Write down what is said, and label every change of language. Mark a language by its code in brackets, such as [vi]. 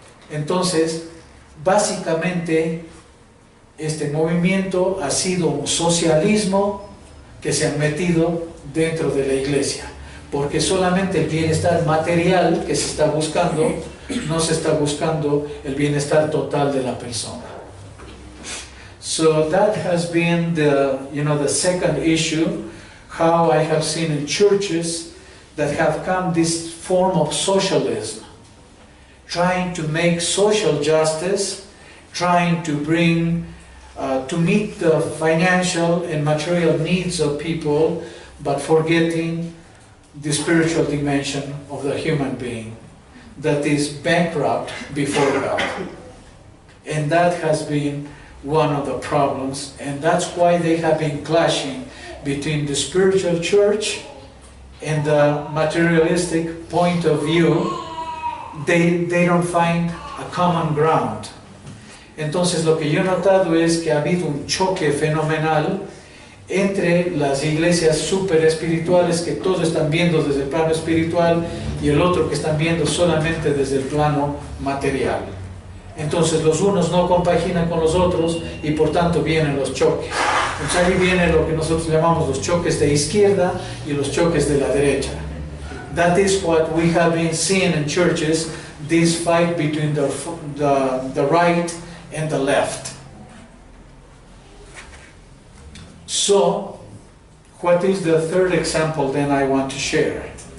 [es] Entonces, básicamente, este movimiento ha sido un socialismo que se han metido dentro de la iglesia, porque solamente el bienestar material que se está buscando, no se está buscando el bienestar total de la persona. [en] So that has been the second issue, how I have seen in churches that have come this form of socialism, trying to make social justice, trying to bring, to meet the financial and material needs of people, but forgetting the spiritual dimension of the human being that is bankrupt before God. And that has been one of the problems, and that's why they have been clashing between the spiritual church and the materialistic point of view. They don't find a common ground. [es] Entonces lo que yo he notado es que ha habido un choque fenomenal entre las iglesias super espirituales que todos están viendo desde el plano espiritual y el otro que están viendo solamente desde el plano material. Entonces los unos no compaginan con los otros y por tanto vienen los choques. Entonces ahí viene lo que nosotros llamamos los choques de izquierda y los choques de la derecha. [en] That is what we have been seeing in churches, this fight between the right and the left. So, what is the third example then I want to share?